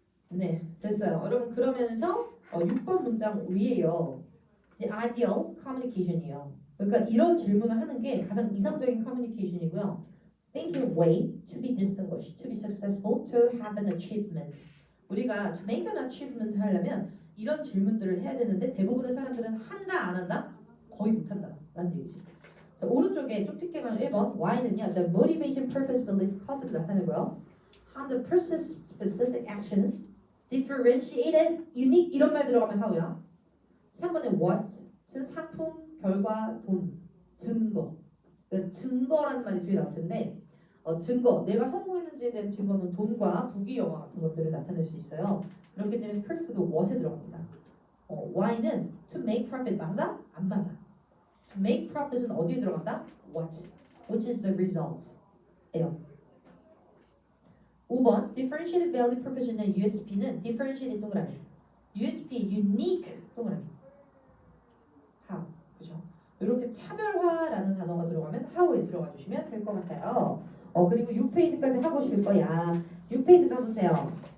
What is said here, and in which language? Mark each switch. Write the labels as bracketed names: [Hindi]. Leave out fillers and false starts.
[Korean] 네 됐어요 여러분 그러면서 6번 문장 위에요 이제 ideal communication이에요 그러니까 이런 질문을 하는 게 가장 이상적인 커뮤니케이션이고요 [English] Think your way to be distinguished, to be successful, to have an achievement. [Korean] 우리가 to make an achievement 하려면 이런 질문들을 해야 되는데 대부분의 사람들은 한다 안 한다? 거의 못한다 라는 얘기지. 자, 오른쪽에 쪽집게가 1번 Y는요 the motivation, purpose, belief, cause를 나타내고요. [English] How the process specific actions differentiated, unique [Korean] 이런 말 들어가면 how야. 3번에 what은 상품, 결과, 돈, 증거. 증거라는 말이 뒤에 나올 텐데 증거, 내가 성공했는지에 대한 증거는 돈과 부귀영화 같은 것들을 나타낼 수 있어요. 그렇기 때문에 proof도 what에 들어갑니다. why는 to make profit 맞아? 안 맞아. to make profit은 어디에 들어간다? what, which is the result 예요. 5번 differentiated value proposition의 USP는 differentiated 동그라미 USP unique 동그라미 how, 그죠? 이렇게 차별화라는 단어가 들어가면 how에 들어가 주시면 될 것 같아요. 그리고 6페이지까지 하고 싶을 거야. 6페이지 가보세요.